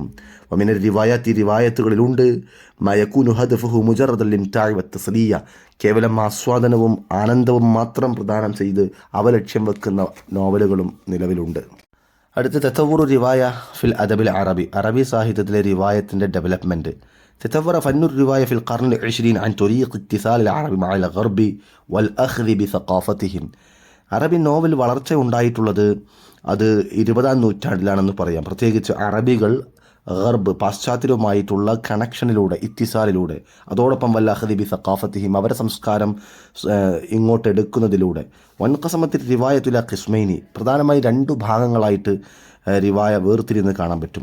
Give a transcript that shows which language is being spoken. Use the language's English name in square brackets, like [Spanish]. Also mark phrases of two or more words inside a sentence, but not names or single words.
[Arabic] ومن الرواية [Malayalam] റിവായത്തുകളിലുണ്ട് [Arabic] ما يكون هدفه مجرد الإمتاع والتسلية, [Malayalam] കേവലം ആസ്വാദനവും ആനന്ദവും മാത്രം പ്രദാനം ചെയ്ത് അവ ലക്ഷ്യം വെക്കുന്ന നോവലുകളും നിലവിലുണ്ട്. അടുത്ത [Arabic] تطور الرواية في الأدب العربي, [Malayalam] അറബി സാഹിത്യത്തിലെ റിവായത്തിൻ്റെ ഡെവലപ്മെൻറ്റ്. [Arabic] تطور فن الرواية في القرن العشرين عن طريق اتصال العرب مع الغرب والأخذ بثقافتهم. [Malayalam] അറബി നോവൽ വളർച്ച ഉണ്ടായിട്ടുള്ളത് അത് 20-ാം നൂറ്റാണ്ടിലാണെന്ന് പറയാം. പ്രത്യേകിച്ച് അറബികൾ ഗർബ് പാശ്ചാത്യരുമായിട്ടുള്ള കണക്ഷനിലൂടെ, ഇത്തിസാലിലൂടെ, അതോടൊപ്പം [Arabic] والأخذ ب ثقافتهم [Malayalam] അവരുടെ സംസ്കാരം ഇങ്ങോട്ട് എടുക്കുന്നതിലൂടെ. [Arabic] وانقسمت الرواية قسمين, [Malayalam] പ്രധാനമായി 2 ഭാഗങ്ങളായിട്ട് റിവായ വേർതിരിന്ന് കാണാൻ പറ്റും.